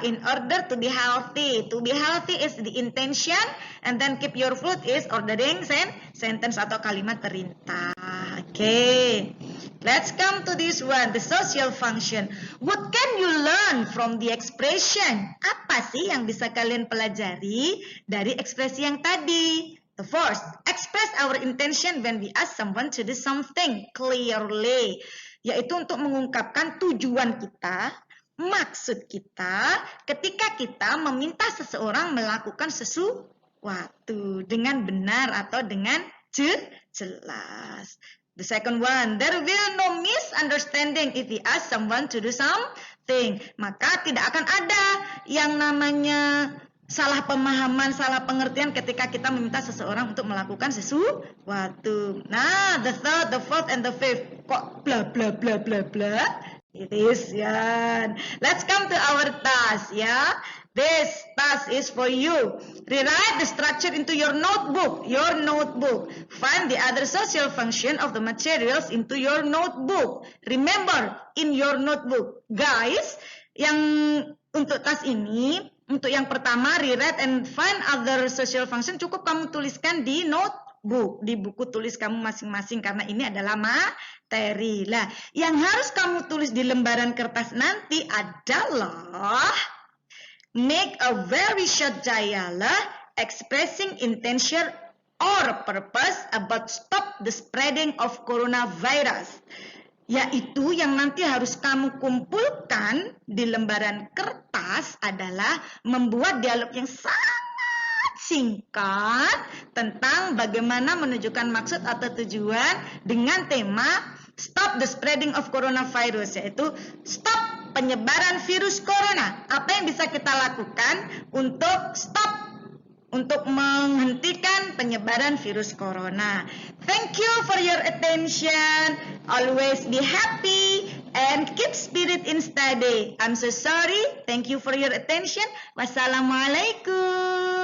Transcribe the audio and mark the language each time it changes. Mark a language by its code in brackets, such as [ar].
[en] In order to be healthy is the intention, and then keep your food is ordering sentence [id] atau kalimat perintah. [en] Okay, let's come to this one, the social function. What can you learn from the expression? [id] Apa sih yang bisa kalian pelajari dari ekspresi yang tadi? [en] The first, express express our intention when we ask someone to do something clearly, [id] yaitu untuk mengungkapkan tujuan kita, maksud kita ketika kita meminta seseorang melakukan sesuatu dengan benar atau dengan jelas. [en] The second one, there will no misunderstanding if we ask someone to do something. [id] Maka tidak akan ada yang namanya salah pemahaman, salah pengertian ketika kita meminta seseorang untuk melakukan sesuatu. [en] Nah, the third, the fourth, and the fifth. [id] Kok bla bla bla bla bla? [en] It is, [id] ya. [en] Let's come to our task, ya. This task is for you. Rewrite the structure into your notebook. Find the other social function of the materials into your notebook. Remember, in your notebook. [id] Guys, yang untuk task ini, untuk yang pertama, [en] rewrite and find other social function, [id] cukup kamu tuliskan di notebook, di buku tulis kamu masing-masing, karena ini adalah materi. Lah, yang harus kamu tulis di lembaran kertas nanti adalah [en] make a very short dialogue expressing intention or purpose about stop the spreading of coronavirus. [id] Yaitu yang nanti harus kamu kumpulkan di lembaran kertas adalah membuat dialog yang sangat singkat tentang bagaimana menunjukkan maksud atau tujuan dengan tema [en] stop the spreading of coronavirus, [id] yaitu stop penyebaran virus corona. Apa yang bisa kita lakukan untuk stop, untuk menghentikan penyebaran virus corona. [en] Thank you for your attention. Always be happy and keep spirit in study. I'm so sorry. Thank you for your attention. Wassalamualaikum.